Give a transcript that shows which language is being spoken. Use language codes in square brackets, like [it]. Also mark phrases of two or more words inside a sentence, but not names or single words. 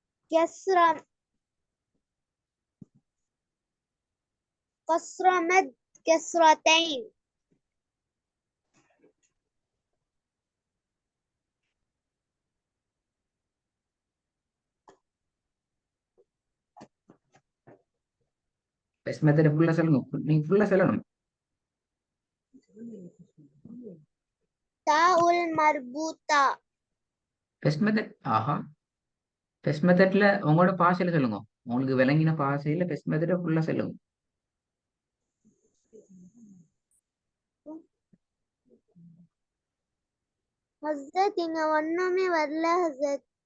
[ar] كسر قصر مد كسرتين [en] best method [ta] ஃபுல்லா சொல்லுங்க, நீங்க ஃபுல்லா சொல்லணும். [ar] تاء المربوطة [en] best method, [ta] ஆஹா, [en] best method [ta] உங்களோட பாஷையில சொல்லுங்க, உங்களுக்கு விளங்கின பாஷையில [en] best method [ta] ஃபுல்லா சொல்லுங்க. ஹஸ்ரத் இங்க ஒண்ணுமே வரல ஹஸ்ரத்.